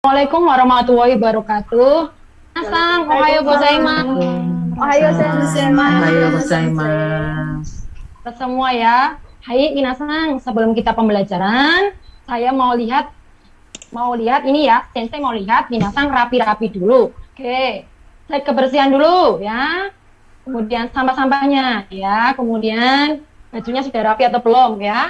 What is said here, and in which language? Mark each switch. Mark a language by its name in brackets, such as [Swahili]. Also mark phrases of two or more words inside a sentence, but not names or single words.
[Arabic] السلام عليكم ورحمة الله وبركاته. [Japanese] 皆さん、おはようございます. おはよう先生. おはようございます. [Indonesian] Semua ya. [Japanese] はい皆さん, [Indonesian] sebelum kita pembelajaran, saya mau lihat ini ya. Sensei mau lihat minasang rapi-rapi dulu. Oke. Cek kebersihan dulu ya. Kemudian sampah-sampahnya ya. Kemudian bajunya sudah rapi atau belum ya?